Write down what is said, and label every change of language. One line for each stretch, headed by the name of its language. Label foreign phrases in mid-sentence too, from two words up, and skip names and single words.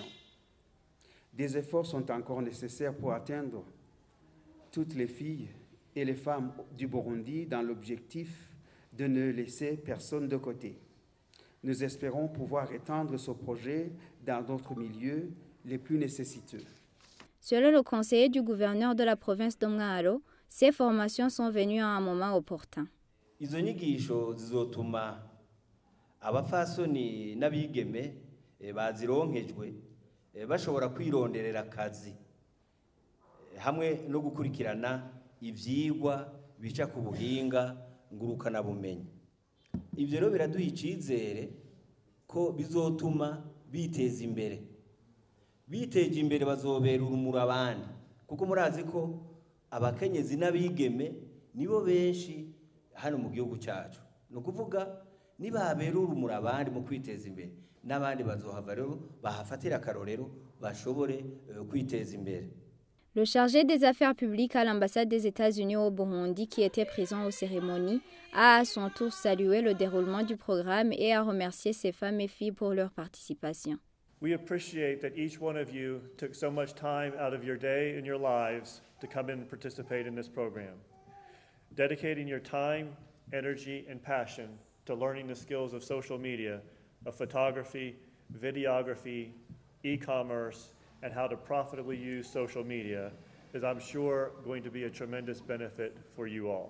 French: Des efforts sont encore nécessaires pour atteindre toutes les filles et les femmes du Burundi dans l'objectif de ne laisser personne de côté. Nous espérons pouvoir étendre ce projet dans d'autres milieux les plus nécessiteux. Selon le conseiller du gouverneur de la province de Mngaro, ces formations sont venues à un moment opportun.
Rundi: Izo nyigisho zizotuma abafasoni n'abigeme bazironkejwe bashobora kwironderera akazi hamwe no gukurikirana ivyigwa bica ku buhinga ngurukana bumenyi. Ivyo rero biraduha icizere ko bizotuma biteza imbere. Biteje imbere bazobera urumuri abandi kuko murazi ko abakenyezi n'abigeme nibo benshi hano mu gihugu cyacu. No kuvuga nibabera urumuri abandi mu kwiteza imbere n'abandi bazohava rero bahafatira akarorero bashobore kwiteza imbere.
French: Le chargé des affaires publiques à l'ambassade des États-Unis au Burundi, qui était présent aux cérémonies, a à son tour salué le déroulement du programme et a remercié ces femmes et filles pour leur participation.
English: We appreciate that each one of you took so much time out of your day and your lives to come in and participate in this program. Dedicating your time, energy, and passion to learning the skills of social media, of photography, videography, e-commerce, and how to profitably use social media is, I'm sure, going to be a tremendous benefit for you all.